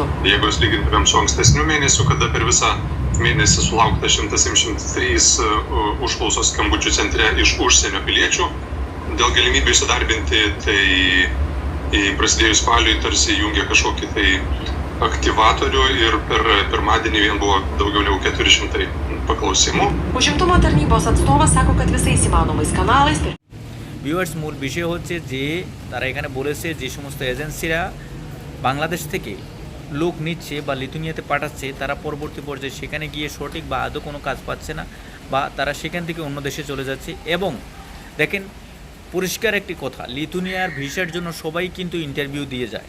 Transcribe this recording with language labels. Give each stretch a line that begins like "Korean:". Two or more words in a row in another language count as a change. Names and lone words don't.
Lithuanian: Jeigu jūs lygintumėm su ankstesniu mėnesiu, kada per visą mėnesį sulaukta 173 užklausos skambučių centre iš užsienio piliečių dėl galimybių įsidarbinti, tai prasidėjus spaliui tarsi jungia kažkokį tai aktyvatorių ir per pirmadienį vien buvo daugiau negu 400 paklausimų. Užimtumo tarnybos atstovas sako, kad visais įmanomais kanalais.
Bangla: ভিউয়ার্স, মূল বিষয় হচ্ছে যে তারা এখানে বলেছে যে সমস্ত এজেন্সিরা বাংলাদেশ থেকে লোক নিচ্ছে বা লিথুনিয়াতে পাঠাচ্ছে, তারা পরবর্তী পর্যায়ে সেখানে গিয়ে সঠিক বা আদৌ কোনো কাজ পাচ্ছে না, বা তারা সেখান থেকে অন্য দেশে চলে যাচ্ছে। এবং দেখেন, পরিষ্কার একটি কথা, লিথুনিয়ার ভিসার জন্য সবাই কিন্তু ইন্টারভিউ দিয়ে যায়।